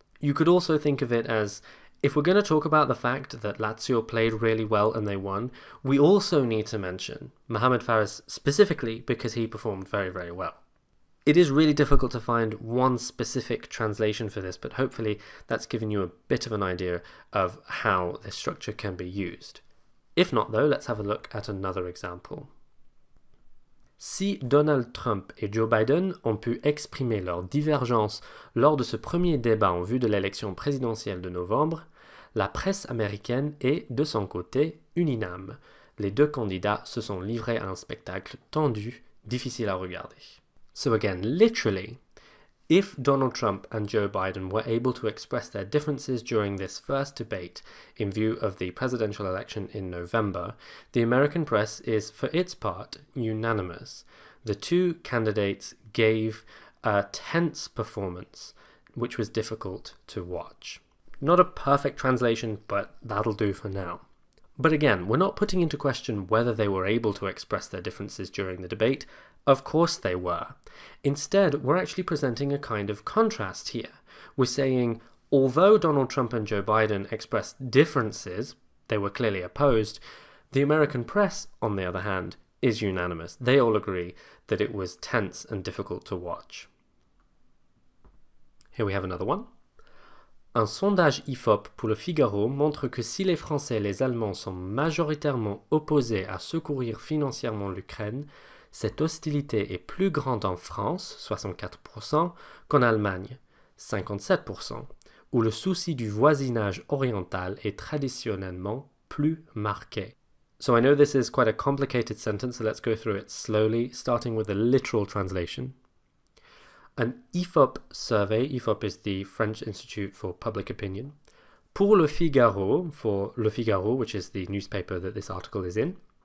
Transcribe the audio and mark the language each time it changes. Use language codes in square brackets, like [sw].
[en] You could also think of it as if we're going to talk about the fact that Lazio played really well and they won, we also need to mention Mohamed Fares specifically because he performed very, very well. It is really difficult to find one specific translation for this, but hopefully that's given you a bit of an idea of how this structure can be used. If not though, let's have a look at another example. [fr] Si Donald Trump et Joe Biden ont pu exprimer leur divergence lors de ce premier débat en vue de l'élection présidentielle de novembre, la presse américaine est, de son côté, unanime. Les deux candidats se sont livrés à un spectacle tendu, difficile à regarder. [en] So again, literally, if Donald Trump and Joe Biden were able to express their differences during this first debate in view of the presidential election in November, the American press is, for its part, unanimous. The two candidates gave a tense performance, which was difficult to watch. Not a perfect translation, but that'll do for now. But again, we're not putting into question whether they were able to express their differences during the debate. Of course they were. Instead, we're actually presenting a kind of contrast here. We're saying, although Donald Trump and Joe Biden expressed differences, they were clearly opposed, the American press, on the other hand, is unanimous. They all agree that it was tense and difficult to watch. Here we have another one. [fr] Un sondage IFOP pour le Figaro montre que si les Français et les Allemands sont majoritairement opposés à secourir financièrement l'Ukraine, cette hostilité est plus grande en France, 64%, qu'en Allemagne, 57%, où le souci du voisinage oriental est traditionnellement plus marqué. [en] So I know this is quite a complicated sentence, so let's go through it slowly, starting with the literal translation. An IFOP survey, IFOP is the French Institute for Public Opinion, pour Le Figaro, for Le Figaro, which is the newspaper that this article is in,